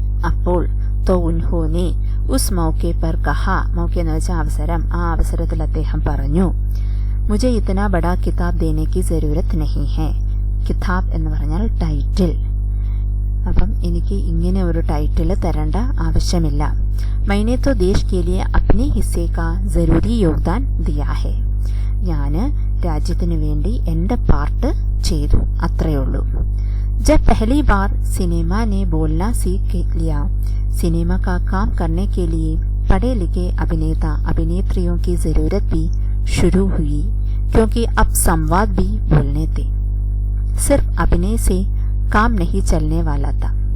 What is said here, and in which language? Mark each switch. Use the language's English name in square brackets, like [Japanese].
[Hindi] അപ്പോൾ തോ ഉൻഹോനെ ഉസ് മൗക്കെ പർ കഹാ, [Malayalam] മൗക്കെ എന്ന് വെച്ചാൽ അവസരം, ആ അവസരത്തിൽ അദ്ദേഹം പറഞ്ഞു, [Hindi] മുझे इतना बड़ा किताब देने की जरूरत नहीं है. [Malayalam] കിതാബ് എന്ന് പറഞ്ഞാൽ ടൈറ്റിൽ. അപ്പം എനിക്ക് ഇങ്ങനെ ഒരു ടൈറ്റിൽ തരേണ്ട ആവശ്യമില്ല. [Hindi] मैंने तो देश के लिए अपने हिस्से का जरूरी योगदान दिया है. [Malayalam] ഞാൻ രാജ്യത്തിന് വേണ്ടി എൻ്റെ പാർട്ട് ചെയ്തു, അത്രയേ ഉള്ളൂ. [Hindi] जब पहली बार सिनेमा ने बोलना सीख लिया, सिनेमा का काम करने के लिए पढ़े लिखे अभिनेता अभिनेत्रियों की जरूरत भी शुरू हुई, क्योंकि अब संवाद भी बोलने थे. सिर्फ अभिनय से काम नहीं चलने वाला था.